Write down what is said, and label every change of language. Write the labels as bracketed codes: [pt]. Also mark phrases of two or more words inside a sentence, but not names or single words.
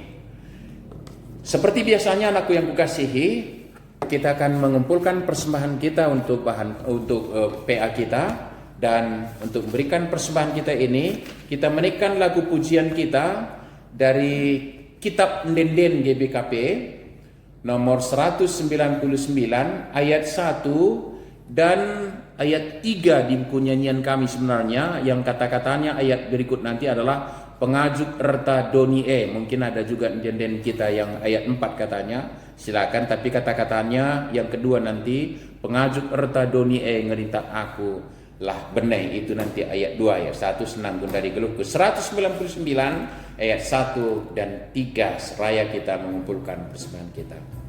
[id] Seperti biasanya, anakku yang kukasihi, kita akan mengumpulkan persembahan kita untuk PA kita, dan untuk memberikan persembahan kita ini, kita menaikkan lagu pujian kita dari Kitab Ndenden GBKP nomor 199 ayat 1 dan ayat 3 di buku nyanyian kami sebenarnya, yang kata-katanya ayat berikut nanti adalah [btx] pengajuk erta doni [id] mungkin ada juga Ndenden kita yang ayat 4 katanya. Silakan, tapi kata-katanya yang kedua nanti, [btx] pengajuk erta doni ngerita aku lah beneh, [id] itu nanti ayat 2 ayat 1 senang dari geluhku. 199 ayat 1 dan 3 seraya kita mengumpulkan persembahan kita.